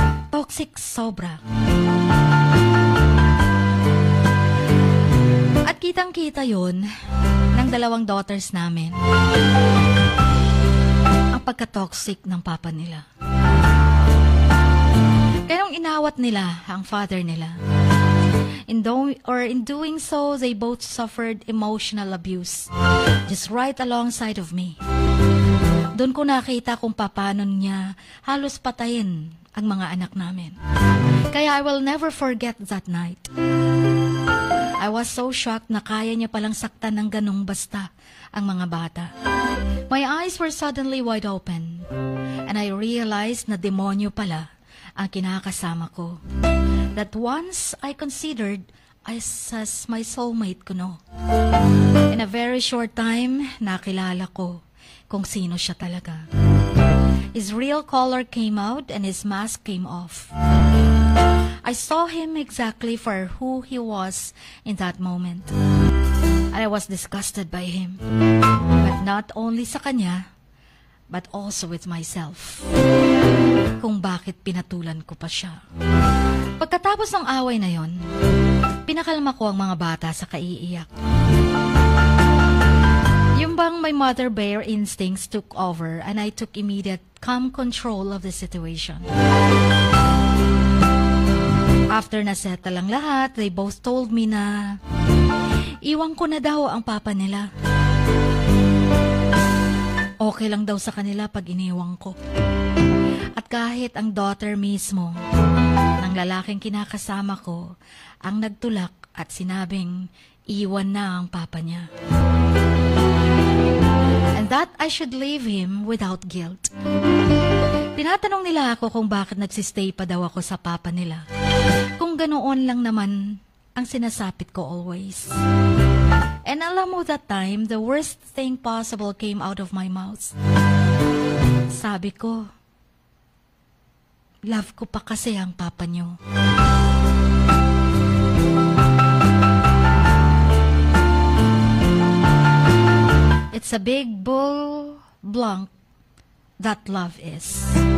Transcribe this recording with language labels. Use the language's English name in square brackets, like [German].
[Filipino] Toxic sobra. At kitang-kita yon ng 2 daughters namin. Ang pagka-toxic ng papa nila. Kaya nung inawat nila ang father nila, [English] in doing so, they both suffered emotional abuse just right alongside of me. [Filipino] Doon ko nakita kung paano niya halos patayin ang mga anak namin. [English] Kaya I will never forget that night. I was so shocked [Filipino] na kaya niya palang saktan ng ganong basta ang mga bata. [English] My eyes were suddenly wide open, and I realized [Filipino] na demonyo pala ang kinakasama ko, [English] that once I considered as my soulmate ko, no. In a very short time, [Filipino] nakilala ko kung sino siya talaga. [English] His real color came out and his mask came off. I saw him exactly for who he was in that moment. I was disgusted by him, but not only [Filipino] sa kanya, [English] but also with myself. [Filipino] Kung bakit pinatulan ko pa siya. Pagkatapos ng away na yon, pinakalma ko ang mga bata sa kaiiyak. Yung bang [English] my mother bear instincts took over and I took immediate calm control of the situation. [Filipino] After na-settle ang lahat, [English] they both told me [Filipino] na iwan ko na daw ang papa nila. Okay lang daw sa kanila pag iniwang ko. At kahit ang daughter mismo ng lalaking kinakasama ko ang nagtulak at sinabing iwan na ang papa niya. [English] And that I should leave him without guilt. [Filipino] Tinatanong nila ako kung bakit nagsistay pa daw ako sa papa nila. Kung ganoon lang naman ang sinasapit ko always. [English] And [Filipino] alam mo [English] that time, the worst thing possible came out of my mouth. [Filipino] Sabi ko, love ko pa kasi ang papa niyo. [English] It's a big bull blank that love is.